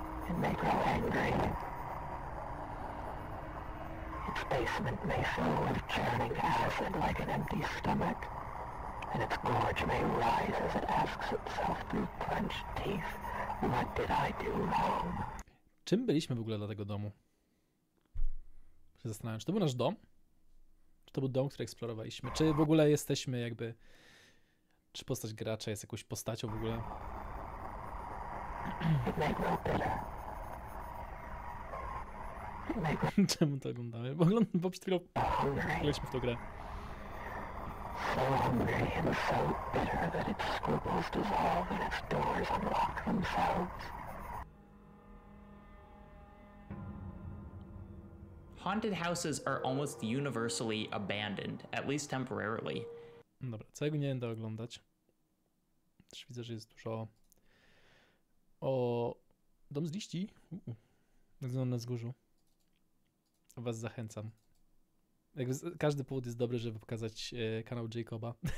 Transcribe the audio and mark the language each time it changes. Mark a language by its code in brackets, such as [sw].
[en] It may grow angry. Its basement may fill with churning acid like an empty stomach, and its gorge may rise as it asks itself through clenched teeth, what did I do wrong? [pl] Czym byliśmy w ogóle dla tego domu? Się zastanawiam, czy to był nasz dom? Czy to był dom, który eksplorowaliśmy? Czy w ogóle jesteśmy jakby... Czy postać gracza jest jakąś postacią w ogóle? [en] It may grow bitter. It may grow [pl] Czemu to oglądamy? Bo przed chwilą [en] hungry. [pl] graliśmy w tą grę. [en] So hungry and so bitter that its scruples dissolve and its doors unlock themselves. Haunted houses are almost universally abandoned, at least temporarily. [pl] Dobra, całego nie będę oglądać. Też widzę, że jest dużo o dom z liści. Na wzgórzu. Was zachęcam. Jakby każdy powód jest dobry, żeby pokazać kanał Jacoba.